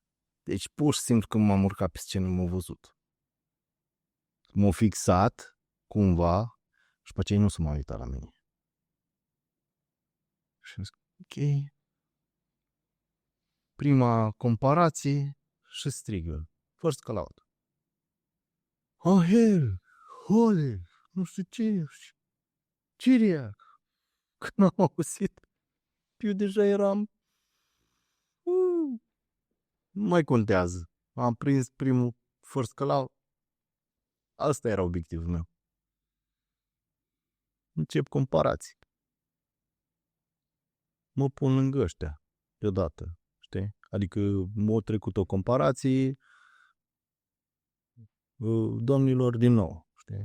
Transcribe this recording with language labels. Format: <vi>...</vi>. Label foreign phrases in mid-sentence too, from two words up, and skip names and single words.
<ro>Deci pur și simplu când m-am urcat pe scenă m-a văzut. M-a fixat cumva și pe aceea nu s-a mai uitat la mine. Și am zis, ok. Prima comparație și strigă.</ro> <en>First call out. Oh, hell! Holy!</en> <ro>Nu știu ce. Ciriac! Când am auzit, eu deja eram... nu mai contează. Am prins primul</ro> <en>first call out.</en> <ro>Asta era obiectivul meu. Încep comparații. Mă pun lângă ăștia deodată, știi? Adică m-a trecut o comparație domnilor din nou, știi?</ro>